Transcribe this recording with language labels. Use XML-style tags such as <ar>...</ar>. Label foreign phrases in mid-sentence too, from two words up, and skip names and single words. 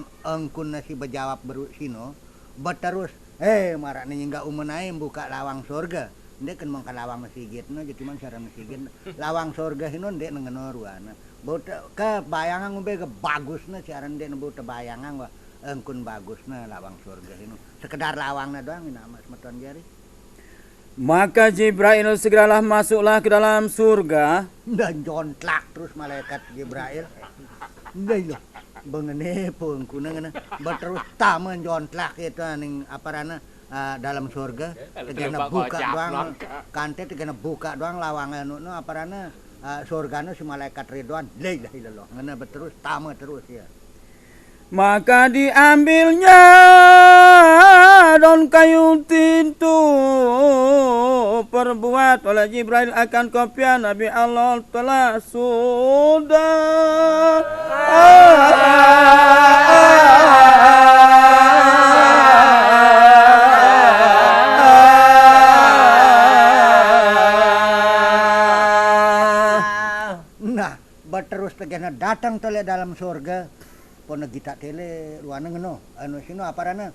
<sas>engkun si bejawab berusino beterus marak nyingga umenai buka lawang surga ndek kan mangka lawang masjidna jadi man cara masjid lawang surga hino ndek ngeno ruana bota ke bayangan ngombe ke bagusna siaran ndek bota bayangan wa engkun bagusna lawang surga hino sekedar lawangna doang nama semeton jari.</sas> <ms>Maka Jibril segeralah masuklah ke dalam surga</ms> <sas>Dan jontlak terus malaikat Jibril. Ndai loh. Bengene pun kunang berterus tamen jontlak itu ning aparana dalam surga. Tegana buka doang kante tegana buka doang lawangan nu aparana surgana si malaikat Ridwan.</sas> <ar>La ilaha illallah.</ar> <sas>Ngena berterus tame terus ya.</sas> <ms>Maka diambilnya daun kayu tintu perbuat oleh Jibril akan kopiah Nabi Allah telah sudah</ms> <sas>Nah berterus tegana datang tole dalam surga pona gita tele luana ngeno anu sino aparana</sas>